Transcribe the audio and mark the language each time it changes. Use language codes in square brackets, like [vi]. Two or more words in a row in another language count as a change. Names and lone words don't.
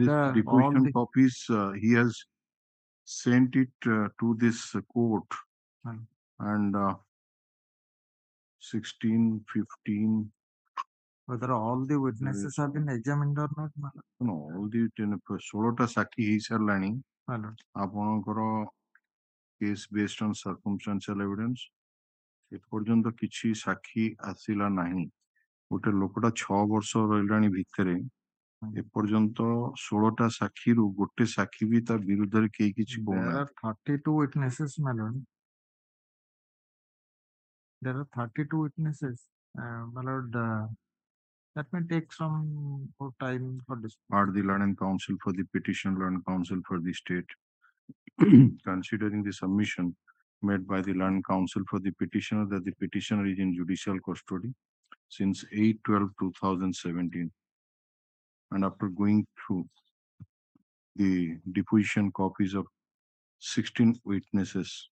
[en] whether all deposition the copies, he has sent it to this court, and 16, 15. whether all the witnesses have been examined or not, my lord. No, all the [or] 16ଟା ସାକ୍ଷୀ ହେଇସାରିଲାଣି [en] My lord. [or] ଆପଣଙ୍କର [en] case based on circumstantial evidence [or] ଏପର୍ଯ୍ୟନ୍ତ କିଛି ସାକ୍ଷୀ ଆସିଲା ନାହିଁ। ଗୋଟେ ଲୋକଟା 6 ବର୍ଷ ରହିଲାଣି ଭିତରେ ଏପର୍ଯ୍ୟନ୍ତ 16ଟା ସାକ୍ଷୀରୁ ଗୋଟେ ସାକ୍ଷୀ ବି ତା ବିରୁଦ୍ଧରେ କେହି କିଛି [en] There [or] କହୁନାହାନ୍ତି। [en] are 32 witnesses, my lord. There are 32 witnesses, my lord. That may take some more time for this. Are the learned counsel for the petitioner, learned counsel for the state, considering the submission made by the learned counsel for the petitioner that the petitioner is in judicial custody since 8/12/2017, and after going through the deposition copies of 16 witnesses,